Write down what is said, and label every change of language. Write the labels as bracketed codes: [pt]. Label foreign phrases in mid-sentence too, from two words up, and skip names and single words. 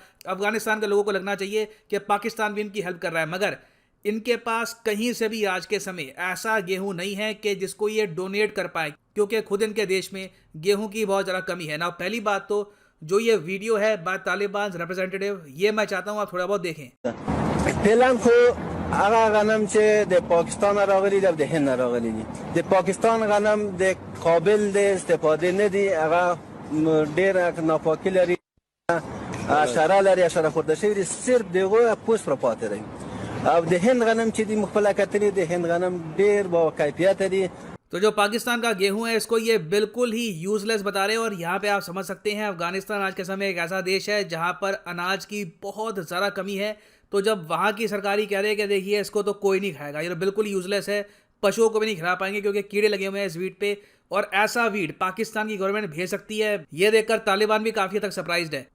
[hi] अफगानिस्तान के लोगों को लगना चाहिए कि पाकिस्तान भी इनकी हेल्प कर रहा है, मगर इनके पास कहीं से भी आज के समय ऐसा गेहूं नहीं है कि जिसको ये डोनेट कर पाए, क्योंकि खुद इनके देश में गेहूं की बहुत ज़्यादा कमी है ना। पहली बात तो जो ये वीडियो है बात तालिबान रिप्रेजेंटेटिव, ये मैं चाहता हूँ आप थोड़ा बहुत देखें। [ps] فعلا خو هغه غنم چې د پاکستان راغلي د هند راغلي دي د پاکستان غنم د قابل د استفاده نه دي هغه ډیر ناپاکي لري حشره لري حشره خورده شوی دي صرف دغه پوست پر پاتې دی او د هند غنم چې د مخفله کتنې د هند غنم ډیر با کیفیت دي। [hi] तो जो पाकिस्तान का गेहूं है इसको ये बिल्कुल ही यूजलेस बता रहे हैं। और यहाँ पे आप समझ सकते हैं अफगानिस्तान आज के समय एक ऐसा देश है जहाँ पर अनाज की बहुत ज़्यादा कमी है। तो जब वहाँ की सरकारी कह रहे हैं कि देखिए इसको तो कोई नहीं खाएगा, ये तो बिल्कुल यूजलेस है, पशुओं को भी नहीं खिला पाएंगे क्योंकि कीड़े लगे हुए हैं इस वीट पे, और ऐसा वीट पाकिस्तान की गवर्नमेंट भेज सकती है, ये देखकर तालिबान भी काफ़ी हद तक सरप्राइज्ड है।